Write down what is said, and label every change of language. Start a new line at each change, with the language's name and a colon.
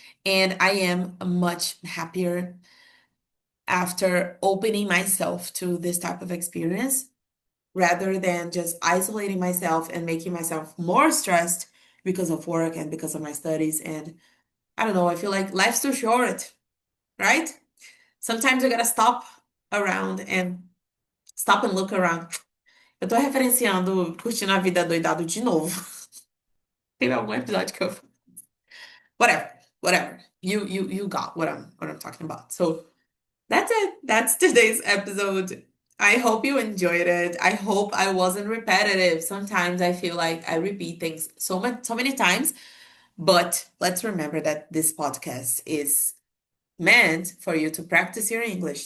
English: And I am much happier after opening myself to this type of experience rather than just isolating myself and making myself more stressed because of work and because of my studies. And I don't know, I feel like life's too short, right? Sometimes you gotta stop and look around.
Portuguese: Eu tô referenciando Curtindo a Vida Doidado de novo. Teve algum episódio que eu.
English: Whatever, whatever. You got what I'm talking about. So that's it. That's today's episode. I hope you enjoyed it. I hope I wasn't repetitive. Sometimes I feel like I repeat things so many times, but let's remember that this podcast is meant for you to practice your English.